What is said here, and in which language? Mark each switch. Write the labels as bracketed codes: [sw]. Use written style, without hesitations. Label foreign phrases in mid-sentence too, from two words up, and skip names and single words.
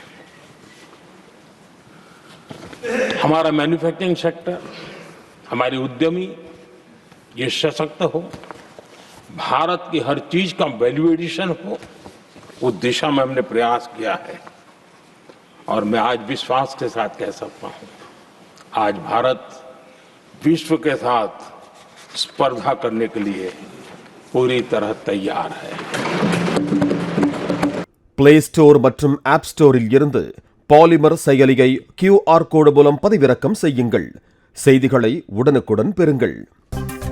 [hi] हमारा [en] manufacturing sector, [hi] हमारे उद्यमी ये सशक्त हो, भारत की हर चीज का [en] value addition [hi] हो, उस दिशा में हमने प्रयास किया है और मैं आज विश्वास के साथ कह सकता हूं, आज भारत विश्व के साथ स्पर्धा करने के लिए पूरी तरह तैयार है. [ta] பிளே ஸ்டோர் மற்றும் ஆப் ஸ்டோரில் இருந்து பாலிமர் செயலியை QR கோடு மூலம் பதிவிறக்கம் செய்யுங்கள். செய்திகளை உடனுக்குடன் பெறுங்கள்.